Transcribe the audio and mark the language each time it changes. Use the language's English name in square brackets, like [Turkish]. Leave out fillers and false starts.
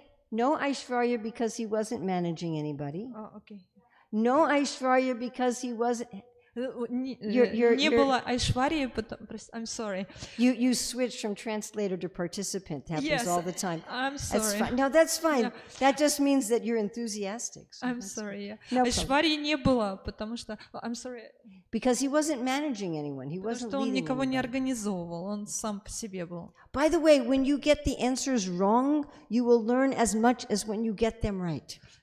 [English] No Aishwarya because he wasn't managing anybody. Okay. No Aishwarya because he wasn't. [Russian] Не было Айшварии, [English] I'm sorry. You switch from translator to participant. Happens all the time. I'm sorry. That's fine. No, that's fine. Yeah. That just means that you're enthusiastic. So I'm sorry. Yeah. No [Russian] Айшварии не было, потому что [English] I'm sorry. Because he wasn't managing anyone. He wasn't leading. [Russian] Потому что он никого не организовывал, он сам по себе был. [English] By the way, when you get the answers wrong, you will learn as much as when you get them right.